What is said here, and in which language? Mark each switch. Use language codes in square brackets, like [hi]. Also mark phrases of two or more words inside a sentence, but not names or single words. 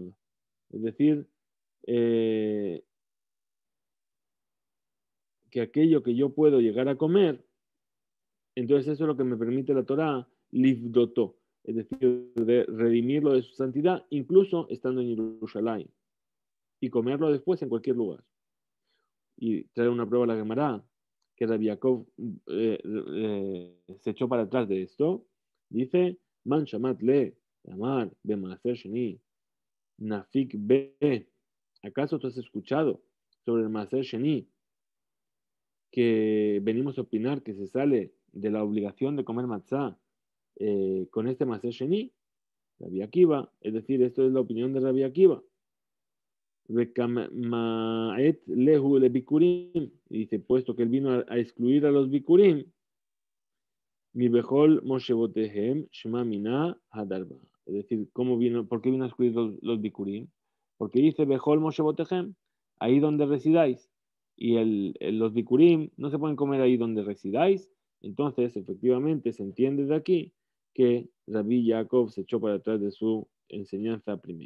[es] Es decir, eh, que aquello que yo puedo llegar a comer, entonces eso es lo que me permite la Torah, livdotó, es decir, de redimirlo de su santidad, incluso estando en Jerusalén, y comerlo después en cualquier lugar. Y trae una prueba a la Gemara, que Rabbi Yaakov se echó para atrás de esto, dice, [arc] מאן שמעת ליה אמר במעשר שני נפיק ביה, [es] ¿acaso tú has escuchado sobre el [he] מעשר שני [es] que venimos a opinar que se sale de la obligación de comer matzá con este [he] מעשר שני? [es] Rabbi Akiva, es decir, esto es la opinión de Rabbi Akiva. [arc] מעט להו לביכורים, [es] dice, puesto que él vino a excluir a los bikurim, [arc] מבכל מושבותיכם שמע מינה הדר ביה. [es] Es decir, ¿por qué vino a excluir los bikurim? Porque dice [he] בכל מושבותיכם, [es] ahí donde residáis. Y los bikurim no se pueden comer ahí donde residáis. Entonces, efectivamente, se entiende de aquí que Rabbi Yaakov se echó para atrás de su enseñanza primera.